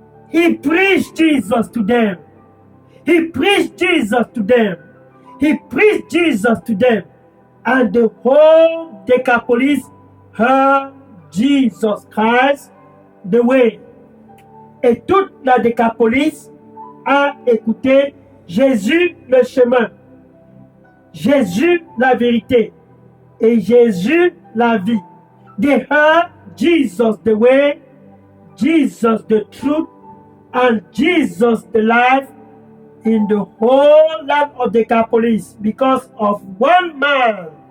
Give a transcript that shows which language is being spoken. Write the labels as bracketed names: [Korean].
[English] He preached Jesus to them. He preached Jesus to them. He preached Jesus to them. And the whole Decapolis heard Jesus Christ the way. [French] Et toute la Décapolis a écouté Jésus le chemin, Jésus la vérité et Jésus la vie. [English] They heard Jesus the way, Jesus the truth, and Jesus the life in the whole land of Decapolis because of one man.